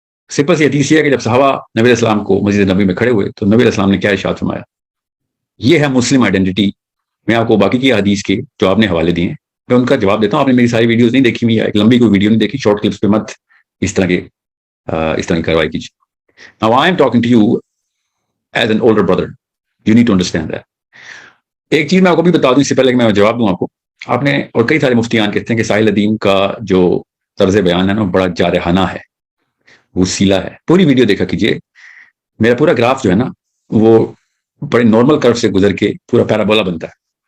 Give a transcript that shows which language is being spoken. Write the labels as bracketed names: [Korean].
[Urdu] Simple سی حدیث یہ ہے کہ جب صحابہ نبی علیہ السلام کو مسجد نبی میں کھڑے ہوئے تو نبی علیہ السلام نے کیا ارشاد فرمایا, یہ ہے مسلم آئیڈینٹی میں آپ کو باقی کی حدیث کے جو آپ نے حوالے دیے ہیں میں ان کا جواب دیتا ہوں. آپ نے میری ساری ویڈیوز نہیں دیکھی ہوئی ہے, ایک لمبی کوئی ویڈیو نہیں دیکھی, شارٹ کلپس پہ مت اس طرح کی کاروائی کیجیے. [English] Now I am talking to you as an older brother. You need to understand that. [Urdu] ایک چیز میں آپ کو بھی بتا دوں اس سے پہلے کہ میں جواب دوں آپ کو. آپ نے اور کئی سارے مفتیان کہتے ہیں کہ ساحل ادیم کا جو طرز بیان ہے نا بڑا جارحانہ ہے, وہ سیلا ہے. پوری ویڈیو دیکھا کیجیے. میرا پورا گراف جو ہے نا وہ بڑے نارمل کرو سے گزر کے پورا پیرابولا بنتا ہے.